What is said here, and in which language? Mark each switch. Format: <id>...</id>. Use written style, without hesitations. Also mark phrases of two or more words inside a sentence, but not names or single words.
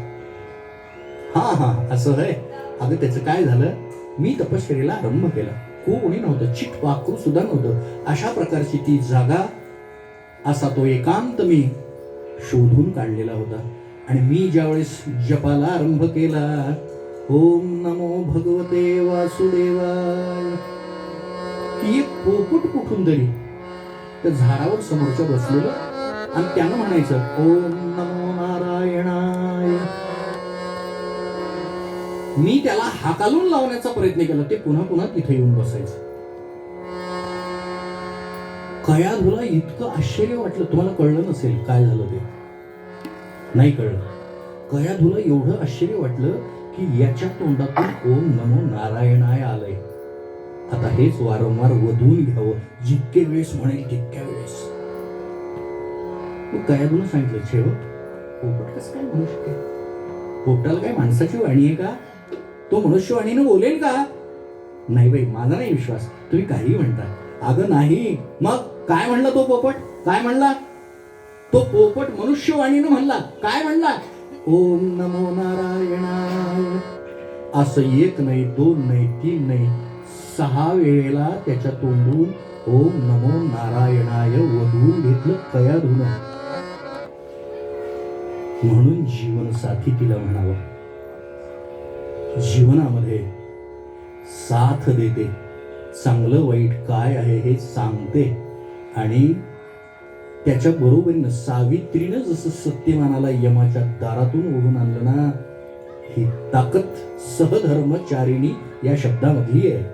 <mr>हा हा असं आहे. अगं त्याचं काय झालं, मी तपश्चर्येला आरंभ केला. कोणी नव्हतं, चिट पाखरू सुद्धा नव्हतं. अशा प्रकारची ती जागा, असा तो एकांत मी शोधून काढलेला होता. आणि मी ज्यावेळेस जपाला आरंभ केला,</mr> <sa>ओम नमो भगवते वासुदेवाय,</sa> <mr>की एक पोपट कुठून तरी त्या झाडावर समोरच्या बसलेलं, आणि त्यानं म्हणायचं</mr> <sa>ओम नमो नारायणाय.</sa> <mr>मी त्याला हाकालून लावण्याचा प्रयत्न केला, ते पुन्हा पुन्हा तिथे येऊन बसायचं. कयाधूला इतकं आश्चर्य वाटलं. तुम्हाला कळलं नसेल काय झालं ते, नाही कळलं. कयाधूला एवढं आश्चर्य वाटलं की याच्या तोंडातून</mr> <sa>ओम नमो नारायणाय</sa> <mr>आलंय. आता हेच वारंवार वधून घ्यावं, जितके वेळेस म्हणेल तितक्या वेळेस. कयाधून सांगितलं, छेव पोपट कसं काय म्हणू शकेल? पोपटाला काय माणसाची वाणी आहे का? तो मनुष्यवाणीनं बोलेल का? नाही बाई, माझा नाही विश्वास, तुम्ही काही म्हणता. अगं नाही, मग काय म्हणला तो पोपट? काय म्हणला तो पोपट? मनुष्यवाणीनं म्हणला. काय म्हणला?</mr> <sa>ओम नमो नारायणाय.</sa> <mr>असं एक नाही, दोन नाही, तीन नाही, 6 वेळेला त्याच्या तोंडून</mr> <sa>ओम नमो नारायणाय</sa> <mr>वधून घेतलं कयाधून. म्हणून जीवनसाथी तिला म्हणावं. जीवनामध्ये साथ देते, चांगलं वाईट काय आहे हे सांगते, आणि त्याच्या बरोबरीनं सावित्रीनं जसं सत्यवानाला यमाच्या दारातून ओढून आणलं ना, ही ताकद सहधर्मचारिणी या शब्दामधली आहे.</mr>